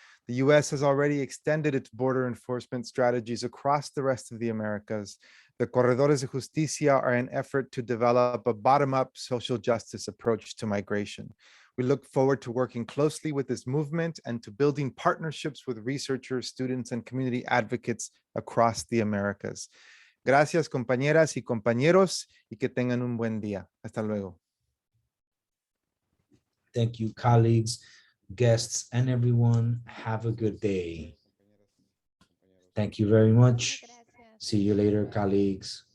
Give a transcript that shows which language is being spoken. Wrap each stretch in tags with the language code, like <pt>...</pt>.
<en>The US has already extended its border enforcement strategies across the rest of the Americas. The Corredores de Justicia are an effort to develop a bottom-up social justice approach to migration. We look forward to working closely with this movement and to building partnerships with researchers, students, and community advocates across the Americas.</en> <es>Gracias, compañeras y compañeros, y que tengan un buen día. Hasta luego.</es> <en>Thank you, colleagues, guests, and everyone. Have a good day. Thank you very much. See you later, colleagues.</en>